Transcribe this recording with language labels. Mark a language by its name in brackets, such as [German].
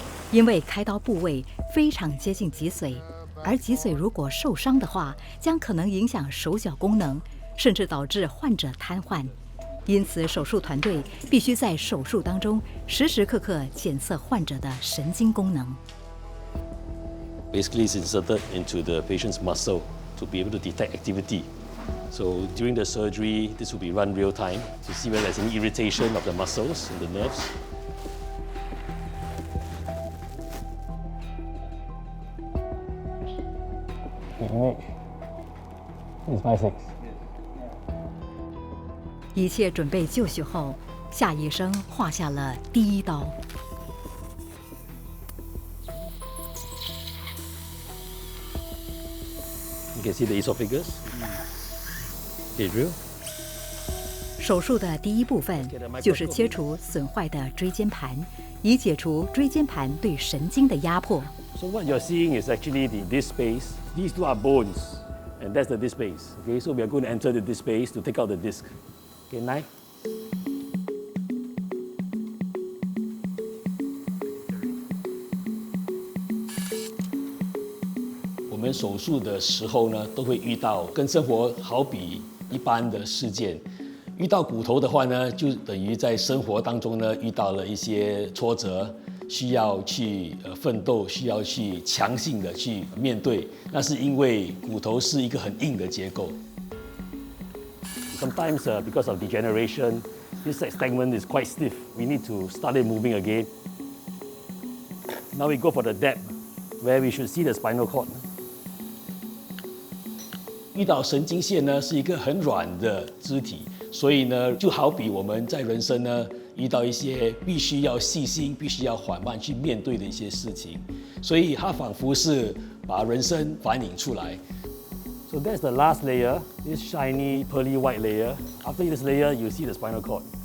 [Chinese] 因为开刀部位非常接近脊髓，而脊髓如果受伤的话，将可能影响手脚功能，甚至导致患者瘫痪。因此，手术团队必须在手术当中时时刻刻检测患者的神经功能。 [English] Basically, it's inserted into the patient's muscle to be able to detect activity. So during the surgery, this will be run real time to see whether there's any irritation of the muscles and the nerves. It's my 6. [Chinese] 一切准备就绪后，夏医生划下了第一刀。 [English] You can see the esophagus. Okay, drill. [Chinese] 手术的第一部分就是切除损坏的椎间盘，以解除椎间盘对神经的压迫。 [English] So what you're seeing is actually the disc space. These two are bones, and that's the disc space. Okay, so we are going to enter the disc space to take out the disc. Okay, knife. [Chinese] 我们手术的时候呢，都会遇到跟生活好比一般的事件。遇到骨头的话呢，就等于在生活当中呢遇到了一些挫折，需要去奋斗，需要去强性的去面对。那是因为骨头是一个很硬的结构。 [English] Sometimes because of degeneration, this segment is quite stiff. We need to start it moving again. Now we go for the depth, where we should see the spinal cord. [Chinese] 遇遇到神经线呢是一个很软的肢体，所以呢就好比我们在人生呢遇到一些必须要细心、必须要缓慢去面对的一些事情，所以它仿佛是把人生反映出来。 [English] So that's the last layer, this shiny pearly white layer. After this layer, you see the spinal cord.